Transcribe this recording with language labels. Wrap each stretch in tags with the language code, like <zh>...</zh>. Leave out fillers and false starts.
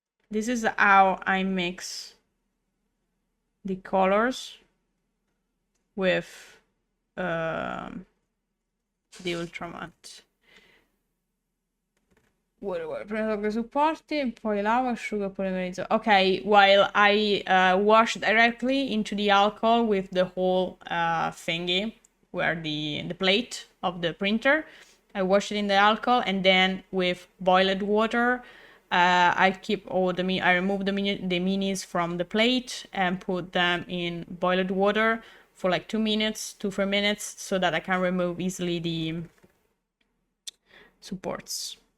<en>This is how I mix the colors with the ultramatte.</en> <it>Prendo che supporti, poi lavo, asciugo e polimerizzo.</it> <en>Okay, while I wash directly into the alcohol with the whole thingy, where the plate of the printer, I wash it in the alcohol, and then with boiled water, I keep all I remove the minis from the plate and put them in boiled water for like 2 minutes, 2-3 minutes, so that I can remove easily the supports.</en>